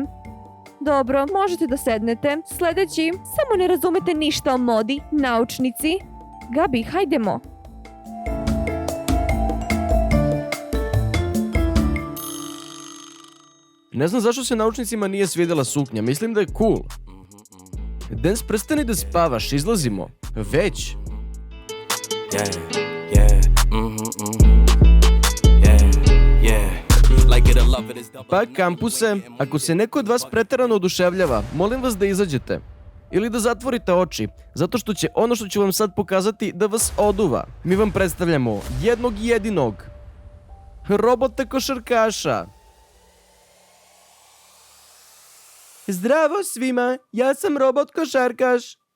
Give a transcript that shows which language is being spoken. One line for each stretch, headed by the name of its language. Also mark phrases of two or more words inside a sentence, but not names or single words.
Serbian: Dobro, možete da sednete. Sljedeći, samo ne razumete ništa o modi, naučnici. Gabi, hajdemo. Ne znam zašto se naučnicima nije svidjela suknja, mislim da je cool. Dance, prestani da spavaš, izlazimo. Već.
English: Yeah, yeah, yeah, yeah. Like it or love it is double.
Serbian: Pa kampuse, ako se neko od vas preterano oduševljava, molim vas da izađete. Ili da zatvorite oči, zato što će ono što ću vam sad pokazati da vas oduva. Mi vam predstavljamo jednog jedinog robota košarkaša. Zdravo svima, ja sam robot košarkaš.